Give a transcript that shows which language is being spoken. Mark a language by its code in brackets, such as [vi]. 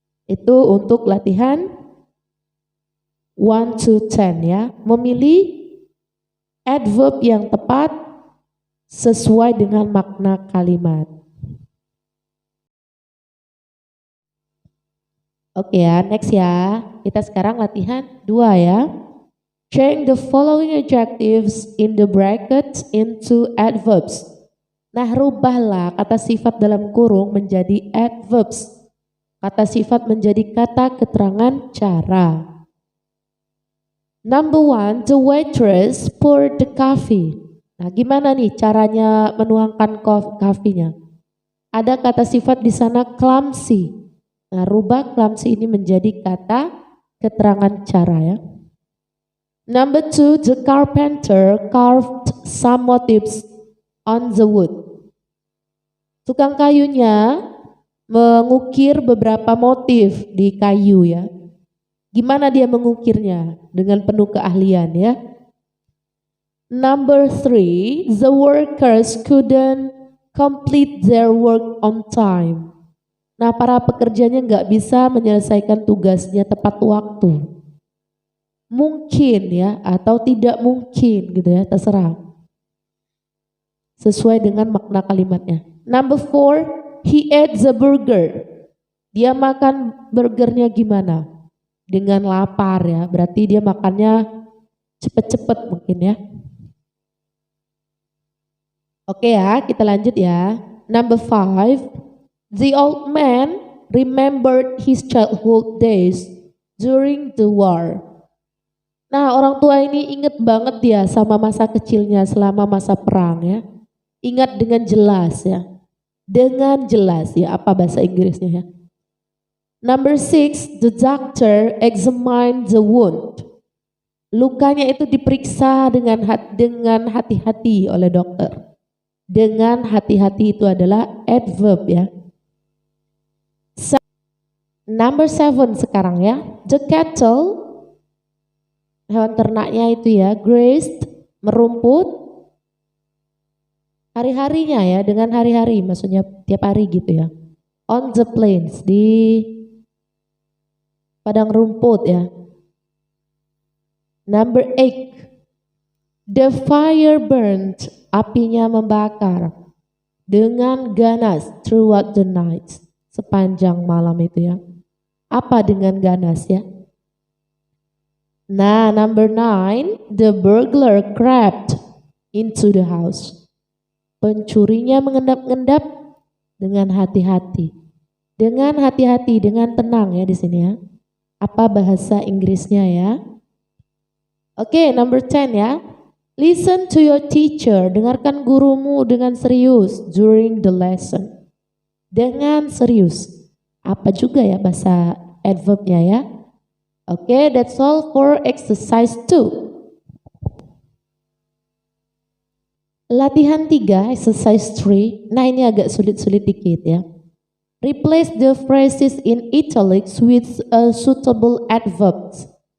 [id] Itu untuk latihan 1 to 10 ya. Memilih adverb yang tepat sesuai dengan makna kalimat. Oke ya, next ya. Kita sekarang latihan 2 ya. [en] Change the following adjectives in the brackets into adverbs. [id] Nah, rubahlah kata sifat dalam kurung menjadi adverbs. Kata sifat menjadi kata keterangan cara. [en] Number 1, the waitress poured the coffee. [id] Nah, gimana nih caranya menuangkan coffee-nya? Ada kata sifat di sana clumsy. Nah, rubah clumsy ini menjadi kata keterangan cara ya. [en] Number 2, the carpenter carved some motifs on the wood. [id] Tukang kayunya mengukir beberapa motif di kayu ya. Gimana dia mengukirnya? Dengan penuh keahlian ya. [en] Number 3, the workers couldn't complete their work on time. [id] Nah, para pekerjanya nggak bisa menyelesaikan tugasnya tepat waktu. Mungkin ya, atau tidak mungkin gitu ya, terserah. Sesuai dengan makna kalimatnya. [en] Number 4, he ate the burger. [id] Dia makan burgernya gimana? Dengan lapar ya, berarti dia makannya cepet-cepet mungkin ya. Oke ya, kita lanjut ya. [en] Number 5, the old man remembered his childhood days during the war. [id] Nah, orang tua ini inget banget dia sama masa kecilnya selama masa perang ya. Ingat dengan jelas ya. Dengan jelas ya, apa bahasa Inggrisnya ya. [en] Number 6, the doctor examined the wound. [id] Lukanya itu diperiksa dengan hati-hati oleh dokter. Dengan hati-hati itu adalah adverb ya. [en] Number 7 [id] sekarang ya. [en] The cattle, [id] hewan ternaknya itu ya, [en] grazed, [id] merumput. Hari-harinya ya, dengan hari-hari, maksudnya tiap hari gitu ya. [en] On the plains, [id] di padang rumput ya. [en] Number 8, the fire burned, [id] apinya membakar dengan ganas [en] throughout the night, [id] sepanjang malam itu ya. Apa dengan ganas ya? [en] Nah, number 9, the burglar crept into the house. [id] Pencurinya mengendap-endap dengan hati-hati. Dengan hati-hati, dengan tenang ya di sini ya. Apa bahasa Inggrisnya ya? [en] Oke, number 10 ya. Listen to your teacher, [id] dengarkan gurumu dengan serius [en] during the lesson. [id] Dengan serius. Apa juga ya bahasa adverbnya ya? [en] Oke, that's all for exercise 2. [id] Latihan 3, exercise 3. Nah, ini agak sulit-sulit dikit ya. [en] Replace the phrases in italics with a suitable adverbs.